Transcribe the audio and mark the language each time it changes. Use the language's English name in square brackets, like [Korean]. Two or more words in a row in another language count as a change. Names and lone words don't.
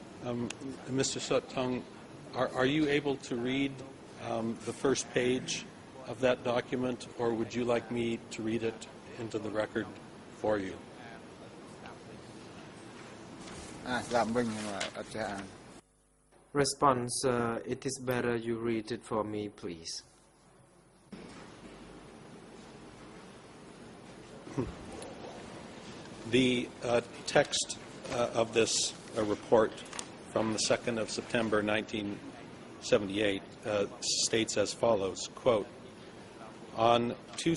[English] Mr. Sottung, are you able to read the first page of that document, or would you like me to read it into the record for you? [Khmer] ស្ដាប់វិញអត់ចេះអាន [English] Response, it is better you read it for me, please. The text of this report from the 2nd of September 1978 states as follows, quote, on 2